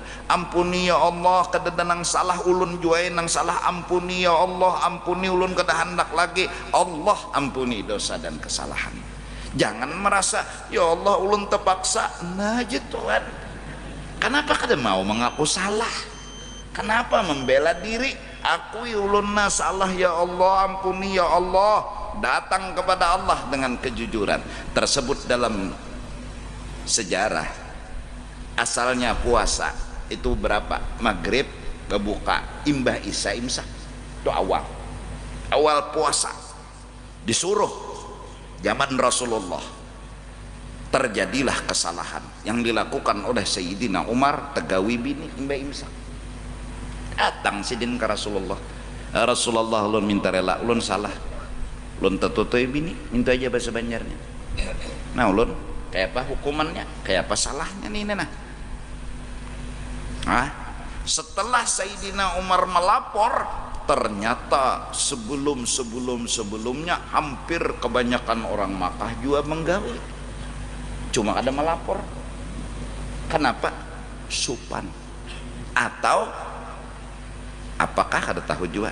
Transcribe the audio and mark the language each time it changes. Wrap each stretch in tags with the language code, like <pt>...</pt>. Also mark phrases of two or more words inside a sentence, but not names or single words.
<bjn>Ampuni ya Allah kadada nang salah ulun juai nang salah, ampuni ya Allah, ampuni ulun kada hendak lagi.</bjn> <id>Allah ampuni dosa dan kesalahan. Jangan merasa ya Allah ulun terpaksa. Nah Tuhan, kenapa kada mau mengaku salah? Kenapa membela diri? Akui ulun na salah ya Allah, ampuni ya Allah. Datang kepada Allah dengan kejujuran. Tersebut dalam sejarah. Asalnya puasa itu berapa?</id> <bjn>Maghrib berbuka, imbah isya imsak.</bjn> <id>Itu awal puasa. Disuruh zaman Rasulullah. Terjadilah kesalahan yang dilakukan oleh Sayyidina Umar,</id> <bjn>tegawi bini imbah imsak. Datang sidin ke Rasulullah. Rasulullah ulun minta rela, ulun salah, ulun tertutup bini, minta aja bahasa Banjarnya. Nah ulun kayak apa hukumannya, kayak apa salahnya nih nah.</bjn> <id>Setelah Sayyidina Umar melapor, ternyata sebelumnya hampir kebanyakan orang Makkah juga menggawe, cuma ada melapor. Kenapa?</id> <bjn>Supan atau apakah ada tahu juga.</bjn>